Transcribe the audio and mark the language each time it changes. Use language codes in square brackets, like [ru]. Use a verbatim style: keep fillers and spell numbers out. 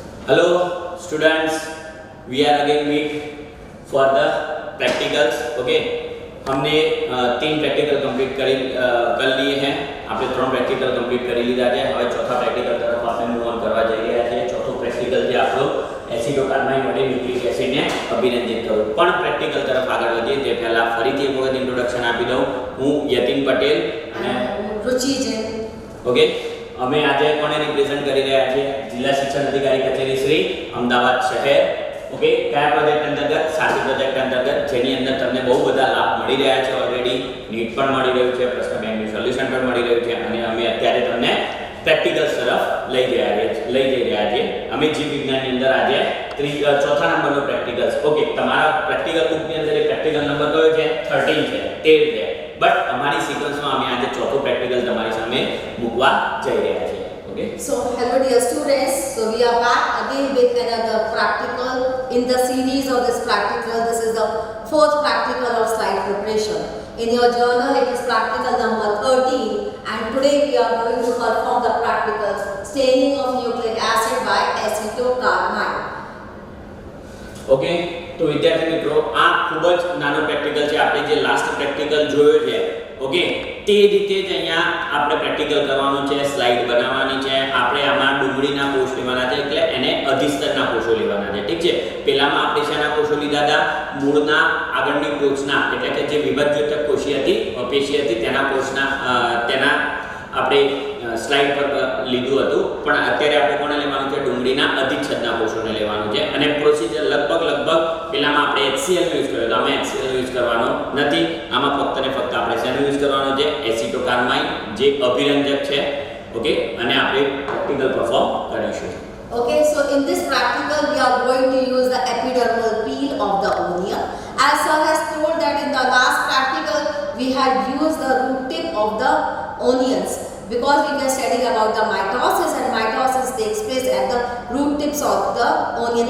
[en] Hello students, we are again meet for the practicals. [hi] Okay, हमने अ, तीन practical complete कर कर लिए हैं. [gu] આપણે ત્રણ પ્રેક્ટિકલ કમ્પ્લીટ કરી લીધા છે. હવે ચોથા પ્રેક્ટિકલ તરફ આપણે મૂવ ઓન કરવા જઈ રહ્યા છીએ. ચોથો પ્રેક્ટિકલ જે આપણો એસિડો કાર્બાઇન વડે ન્યુક્લિક એસિડને અભિનંદિત કરો. પણ પ્રેક્ટિકલ તરફ આગળ વધીએ તે પહેલાં ફરીથી એક વખત ઇન્ટ્રોડક્શન આપી દઉં. હું યતિન પટેલ અને રુચિ જૈન. ઓકે, અમે આજે કોને રિપ્રેઝન્ટ કરી રહ્યા છે? જિલ્લા શિક્ષણ અધિકારી કચેરી શ્રી અમદાવાદ શહેર. ઓકે, કયા પ્રોજેક્ટ અંતર્ગત? સાથી પ્રોજેક્ટ અંતર્ગત, જેની અંદર તમને બહુ બધા લાભ મળી રહ્યા છે. ઓલરેડી નીટ પણ મળી રહ્યું છે, પ્રશ્ન બેંકનું સોલ્યુશન પણ મળી રહ્યું છે, અને અમે અત્યારે તમને પ્રેક્ટિકલ્સ તરફ લઈ ગયા છે- લઈ જઈ રહ્યા છીએ. અમે જીવ વિજ્ઞાનની અંદર આજે ત્રી અ, ચોથા નંબરનો પ્રેક્ટિકલ્સ. ઓકે, તમારા પ્રેક્ટિકલ બુકની અંદર એ પ્રેક્ટિકલ નંબર કયો છે? થર્ટીન છે, તેર છે. બટ અમારી સિક્વન્સમાં અમે આજે ચોથો પ્રેક્ટિકલ તમારી સામે મૂકવા જઈ રહ્યા છીએ. Okay, [en] So hello dear students. So we are back again with another practical in the series of this practical. This is the fourth practical of slide preparation. In your journal it is practical number thirteen, and today we are going to perform the practical staining of nucleic acid by acetocarbamide. [gu] Okay, તો વિદ્યાર્થી મિત્રો આ ખૂબ જ નાનો practical છે. આપણે જે લાસ્ટ પ્રેક્ટિકલ જોયો છે, ઓકે, તે રીતે જ અહીંયા આપણે પ્રેક્ટિકલ કરવાનું છે. સ્લાઇડ બનાવવાની છે. આપણે આમાં ડુંગળીના કોષ લેવાના છે, એટલે એને અધિસ્તરના કોષો લેવાના છે. ઠીક છે, પહેલામાં આપણે શેના કોષો લીધા હતા? મૂળના આગળની કોષના, એટલે કે જે વિભાજ્યોતક કોષી હતી, અપેશી હતી, તેના કોષના અ, તેના આપણે અ, સ્લાઇડ પર અ, લીધું હતું. પણ અત્યારે આપણે કોને લેવાનું છે? ડુંગળીના અધિચ્છદના કોષોને લેવાનું છે. અને પ્રોસિજર લગભગ લગભગ પેલામાં આપણે એચસીએલ યુઝ કર્યો હતો. આમાં એચસીએલ યુઝ કરવાનો નથી. આમાં ફક્ત ને ફક્ત આપણે શેનો યુઝ કરવાનો છે? એસિટોકાર્બાઇન, જે અભિરંજક છે. ઓકે, અને આપણે પ્રેક્ટિકલ પરફોર્મ કરીશું. [en] Okay, so in this practical, we are going to use the epidermal peel of the onion. As sir has told that in the last practical, we had used the root tip of the onions because we were studying about the mitosis, and mitosis takes place at the root tips of the onion.